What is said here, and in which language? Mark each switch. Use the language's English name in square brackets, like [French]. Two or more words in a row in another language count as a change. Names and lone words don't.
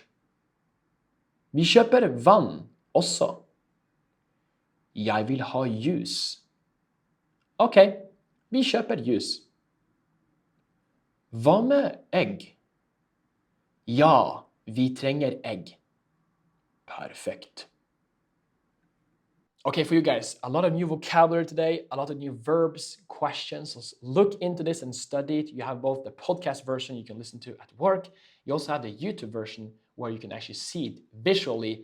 [Norwegian] Vi kjøper vann også. Jeg vil ha juice. Ok, vi kjøper juice. Hva med egg? Ja, vi trenger egg. [English] Perfect. Okay, for you guys, a lot of new vocabulary today, a lot of new verbs, questions. So look into this and study it. You have both the podcast version you can listen to at work. You also have the YouTube version where you can actually see it visually.